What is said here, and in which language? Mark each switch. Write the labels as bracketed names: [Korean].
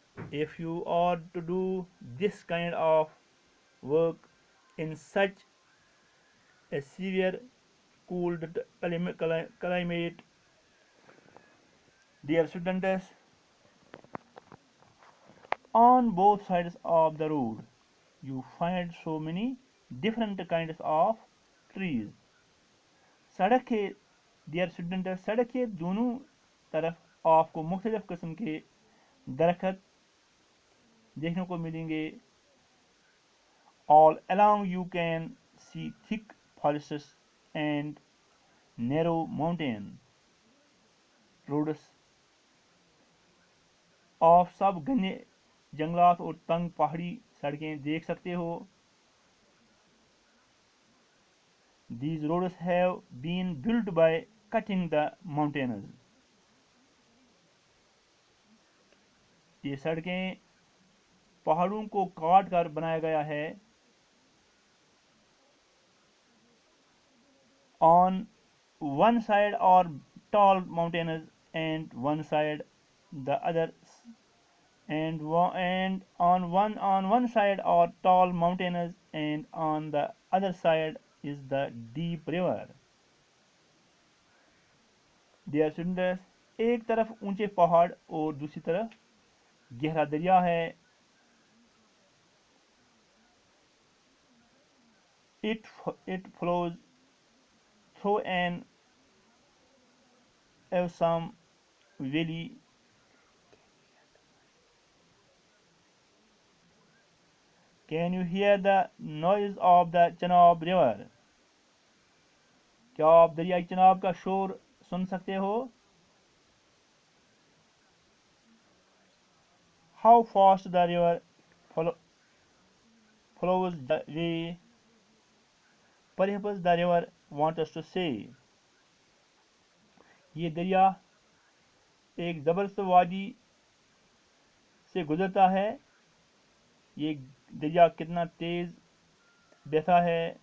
[English] If you are to do this kind of work in such a severe cold climate. Dear students, on both sides of the road you find so many different kinds of trees. [Hindi] सड़क के [English] dear student [Hindi] सड़क के दोनों तरफ आपको मुख्तलिफ किस्म के दरख्त देखने को मिलेंगे. [English] All along you can see thick forests and narrow mountain roads. [Hindi] आप सब घने जंगलात और तंग पहाड़ी सड़कें देख सकते हो. [English] These roads have been built by cutting the mountains. [Hindi] ये सड़कें पहाड़ों को काट कर बनाया गया है. [English] On one side are tall mountains and one side the other and on one side are tall mountains and on the other side is the deep river. Dear students, [Hindi] एक तरफ ऊंचे पहाड़ और दूसरी तरफ गहरा दरिया है. [English] It flows through an awesome valley. Can you hear the noise of the Chenab river? [Hindi] क्या आप दरियाई चनाब का शोर सुन सकते हो? [English] How fast the river flows the way. Perhaps the river wants us to say. [Hindi] ये दरिया एक ज़बरदस्त वादी से गुजरता है। ये दरिया कितना तेज़ बहता है।